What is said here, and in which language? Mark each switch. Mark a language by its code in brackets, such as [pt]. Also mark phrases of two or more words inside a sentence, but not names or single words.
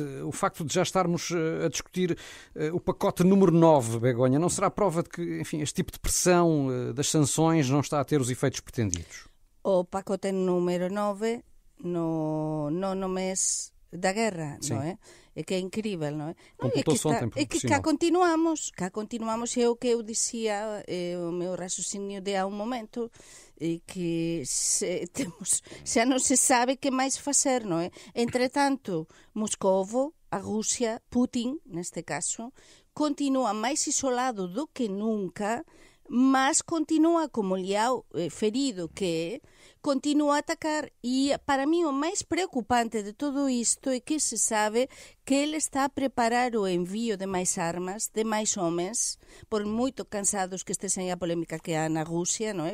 [pt] O facto de já estarmos a discutir o pacote número 9, Begonha, não será prova de que, enfim, este tipo de pressão das sanções não está a ter os efeitos pretendidos? O pacote número 9 no mês da guerra, Sim. [gl] non é? É que é incrível, non é? [pt] Completou-se ontem, por [gl] é que cá continuamos, é o que eu dicía, o meu raciocinio de há un momento, que xa non se sabe que máis facer, non é? Entretanto, Moscovo, a Rusia, Putin, neste caso, continúa máis isolado do que nunca, mas continúa como liao ferido que continúa a atacar, e para mí o máis preocupante de todo isto é que se sabe que ele está a preparar o envío de máis armas, de máis homens, por moito cansados que estesen a polémica que há na Rusia, non é?